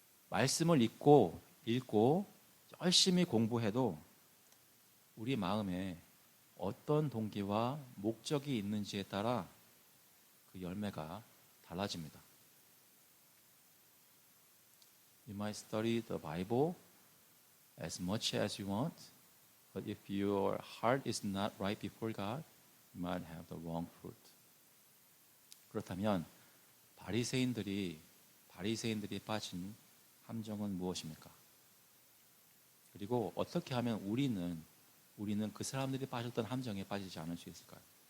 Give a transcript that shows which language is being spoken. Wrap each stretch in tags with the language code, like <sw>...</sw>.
<ko>말씀을 읽고 열심히 공부해도 우리 마음에 어떤 동기와 목적이 있는지에 따라 그 열매가 달라집니다.</ko> <en>You might study the Bible as much as you want, but if your heart is not right before God, you might have the wrong fruit.</en> <ko>그렇다면 바리새인들이 빠진 함정은 무엇입니까? 그리고 어떻게 하면 우리는 그 사람들이 빠졌던 함정에 빠지지 않을 수 있을까요?</ko>